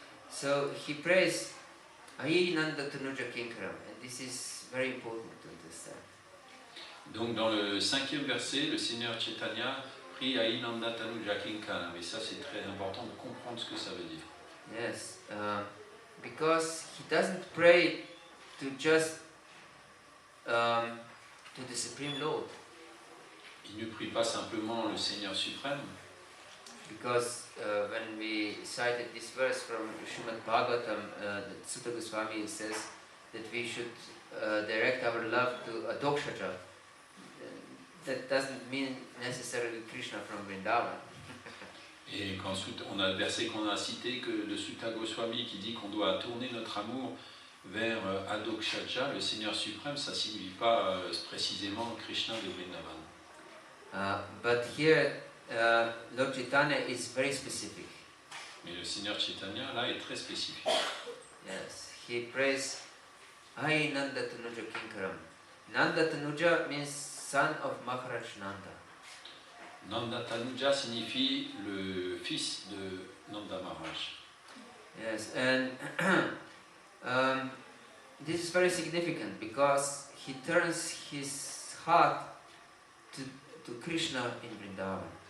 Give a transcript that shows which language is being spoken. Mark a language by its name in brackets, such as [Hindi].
[English] So he prays, Ayi Nanda Tanuja Kinkaram, and this is very important to understand. [French] Donc dans le 5e verset, le Seigneur Chaitanya prie à Inanda Tanuja Kinkaram, et ça c'est très important de comprendre ce que ça veut dire. [English] Yes, because he doesn't pray to just to the Supreme Lord. [French] Il ne prie pas simplement le Seigneur suprême. [English] Because when we cited this verse from Srimad Bhagavatam, Sutta Goswami says that we should direct our love to Adokshaja. That doesn't mean necessarily Krishna from Vrindavan. [French] Et quand on a le verset qu'on a cité que de Sutta Goswami qui dit qu'on doit tourner notre amour vers Adokshaja, le Seigneur suprême, ça ne signifie pas précisément Krishna de Vrindavan. [English] But here, Lord Chaitanya is very specific. [French] Mais le Seigneur Chaitanya là est très spécifique. [English] Yes, he prays, Ai Nanda Tanuja Kinkaram. Nanda Tanuja means son of Maharaj Nanda. [French] Nanda Tanuja signifie le fils de Nanda Maharaj. [English] Yes, and this is very significant because he turns his heart to Krishna in Vrindavan.